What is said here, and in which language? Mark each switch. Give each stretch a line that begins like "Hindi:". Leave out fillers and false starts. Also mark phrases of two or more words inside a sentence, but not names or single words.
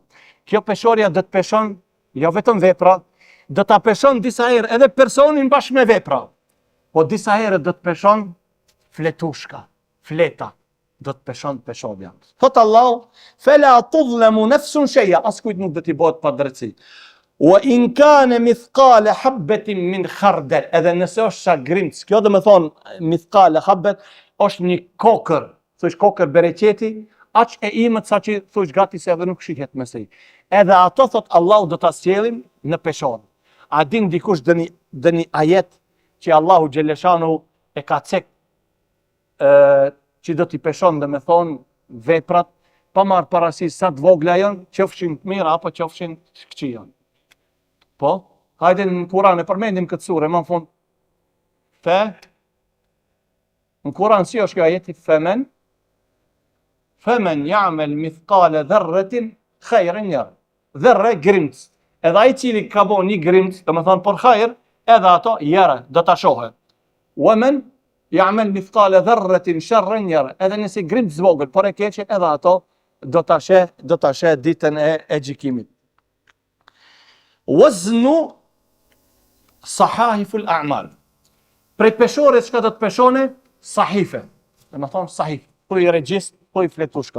Albanian: Kjo peshorja do të peshon jo vetëm vepra, do ta peshon disa herë edhe personin bashkë me vepra. Po disa herë do të peshon fletushka, fleta, do të peshon peshorja. Thot Allahu,
Arabic: فلا تظلم نفس شيئا,
Albanian: askujt nuk do t'i bëhet pa drejtësi.
Arabic: وإن كان مثقال حبة من خردل,
Albanian: edhe nëse është shagrimc, kjo do të thonë
Arabic: مثقال حبة
Albanian: është një kokër, thosh kokër bereqeti, aq e imët sa që thosh gati se edhe nuk shihet me sej. Edhe ato thot Allahu do ta sjellim në peshon. A din dikush dëni ajet që Allahu xhaleshanu e ka cek që do t'i peshon, dhe me thonë veprat, pa marrë parasysh sa të vogla janë, qofshin të mira apo qofshin të këqija. Po, hajde në Kur'an e përmendim këtë sure, më në fund. Në Kur'an si është kjo ajeti?
Arabic: فمن يعمل مثقال ذرة خيرا يره.
Albanian: Dharra grimc. Edhe ai cili ka bo një grimc, do të thonë për hajër, edhe ato yara do ta shohë.
Arabic: ومن يعمل مثقال ذرة شرا يره.
Albanian: Edhe nëse grimc vogël, por e keqe, edhe ato do ta sheh ditën e gjykimit.
Arabic: وزن صحائف الأعمال.
Albanian: Prej peshore çka do të peshone? Sahife. Do të thonë sahif, po i regjist, po i fletushka.